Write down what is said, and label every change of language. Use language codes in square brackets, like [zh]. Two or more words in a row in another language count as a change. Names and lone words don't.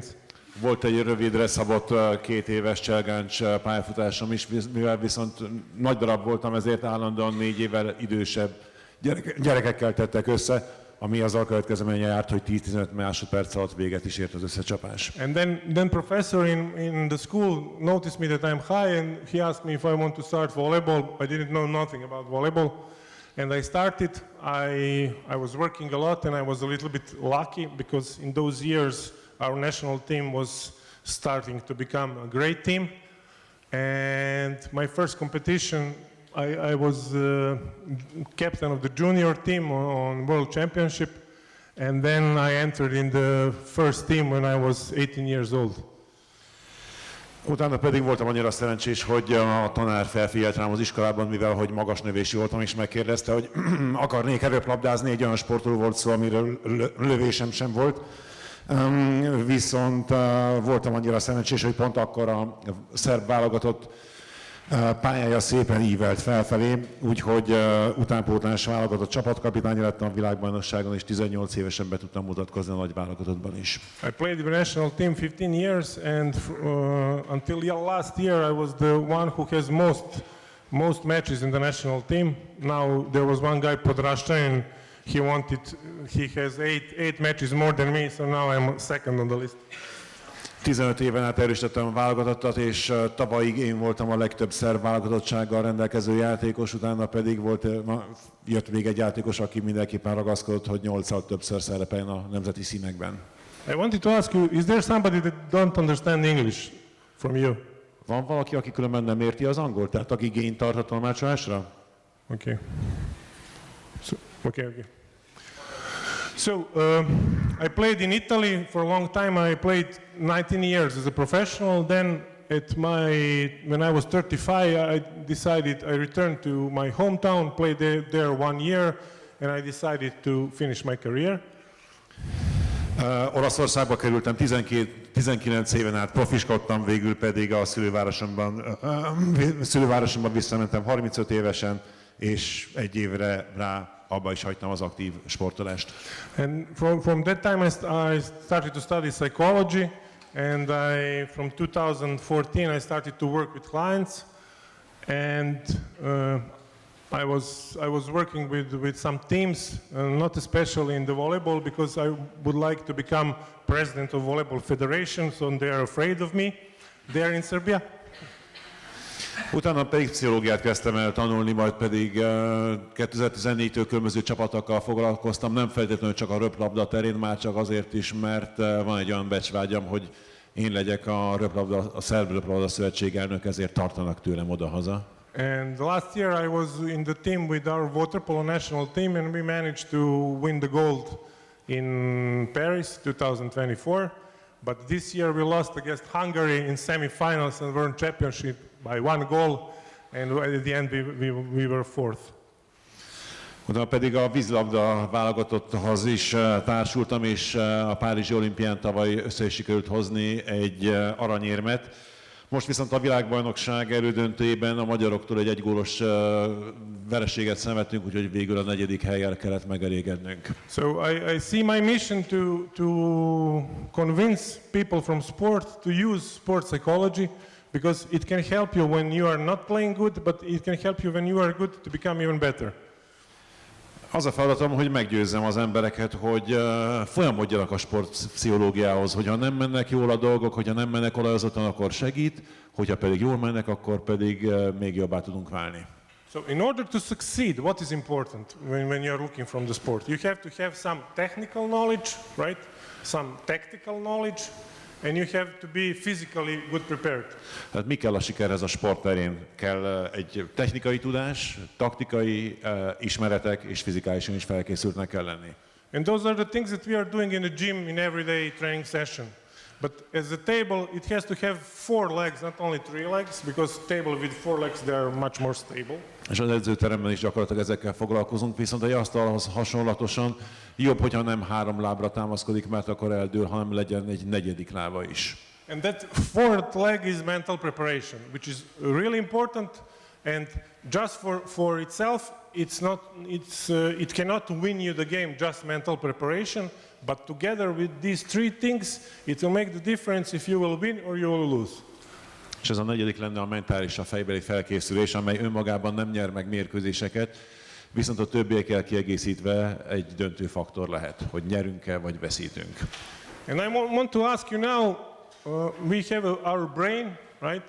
[hu] Volt egy rövidre szabott 2 éves cselgáncs pályafutásom is, mivel viszont nagy darab voltam, ezért állandóan 4 évvel idősebb gyerekekkel tettek össze, ami azzal következménye járt, hogy 10-15 másodperc alatt véget is ért az összecsapás. [en] And then professor in the school noticed me that I'm high, and he asked me if I want to start volleyball. I didn't know nothing about volleyball, and I started. I was working a lot, and I was a little bit lucky because in those years our national team was starting to become a great team, and my first competition I was captain of the junior team on World Championship, and then I entered in the first team when I was 18 years old. [hu] Utána pedig voltam annyira szerencsés, hogy a tanár felfigyelt rám az iskolában, mivel hogy magas növésű voltam, és megkérdezte, hogy akarnék röplabdázni, egy olyan sportról volt szó, amiről lövésem sem volt. Viszont voltam annyira szerencsés, hogy pont akkor a szerb válogatott pályája szépen ívelt felfelé, úgyhogy utánpótlás válogatott csapatkapitány lettem a világbajnokságon, és 18 évesen be tudtam mutatkozni a nagy válogatottban is. [en] I played with the national team 15 years, and until last year I was the one who has most matches in the national team. Now there was one guy, Podrascha, and he has 8 matches more than me, so now I'm second on the list. [hu] 15 éven át erősítettem a válogatottat, és tavalyig én voltam a legtöbb szerb válogatottsággal rendelkező játékos, utána pedig jött még egy játékos, aki mindenképpen ragaszkodott, hogy 8-szal többször szerepeljen a nemzeti színekben. [en] I wanted to ask you, is there somebody that don't understand English from you? [hu] Van valaki, aki különben nem érti az angolt, tehát aki igényt tart a tolmácsolásra? [en] Okay. Okay. So, I played in Italy for a long time. I played 19 years as a professional. Then, when I was 35, I decided I returned to my hometown, played there 1 year, and I decided to finish my career. [hu] Olaszországba kerültem, 19 éven át profiskodtam, végül pedig a szülővárosomban visszamentem 35 évesen, és 1 évre rá abba is hagytam az aktív sportolást. [en] And from that time I started to study psychology, and from 2014 I started to work with clients, and I was working with some teams, not especially in the volleyball, because I would like to become president of volleyball federation, so they are afraid of me there in Serbia. [hu] Utána pedig pszichológiát kezdtem el tanulni, majd pedig 2014-től különböző csapatokkal foglalkoztam, nem feltétlenül csak a röplabda terén, már csak azért is, mert van egy olyan becsvágyam, hogy én legyek a Szerb Röplabda Szövetség elnök, ezért tartanak tőlem odahaza. [en] And last year I was in the team with our water polo national team, and we managed to win the gold in Paris 2024. But this year we lost against Hungary in semi-finals and World Championship by 1 goal, and at the end we were 4th. [hu] Utána pedig a vízilabda válogatotthoz is társultam, és a Párizsi olimpián tavaly össze is sikerült hozni egy aranyérmet. Most viszont a világbajnokság elődöntőjében a magyaroktól egy 1 gólos vereséget szenvedtünk, úgyhogy végül a 4. hellyel kellett megelégednünk. [en] So I see my mission to convince people from sport to use sport psychology, because it can help you when you are not playing good, but it can help you when you are good to become even better. [hu] Az a feladatom, hogy meggyőzzem az embereket, hogy folyamodjanak a sportpszichológiához, hogyha nem mennek jól a dolgok, hogyha nem mennek olajozottan, akkor segít, hogyha pedig jól mennek, akkor pedig még jobbá tudunk válni. [en] So in order to succeed, what is important when you are looking from the sport? You have to have some technical knowledge, right? Some tactical knowledge, and you have to be physically good prepared. [hu] Hát mi kell a sikerhez a sport terén? Kell egy technikai tudás, taktikai ismeretek, és fizikálisan is felkészültnek kell lenni. [en] And those are the things that we are doing in the gym in everyday training session. But as a table, it has to have 4 legs, not only 3 legs, because table with 4 legs, they are much more stable. [hu] És az edzőteremben is gyakorlatilag ezekkel foglalkozunk, viszont egy asztalhoz hasonlatosan jobb, hogyha nem 3 lábra támaszkodik, mert akkor eldől, hanem legyen egy 4. lába is. [en] And that 4th leg is mental preparation, which is really important, and just for itself, it cannot win you the game, just mental preparation, but together with these 3 things, it will make the difference if you will win or you will lose. [hu] És ez a 4. lenne a mentális, a fejbeli felkészülés, amely önmagában nem nyer meg mérkőzéseket, viszont a többiekkel kiegészítve egy döntő faktor lehet, hogy nyerünk-e vagy veszítünk. [en] And I want to ask you now, we have our brain, right?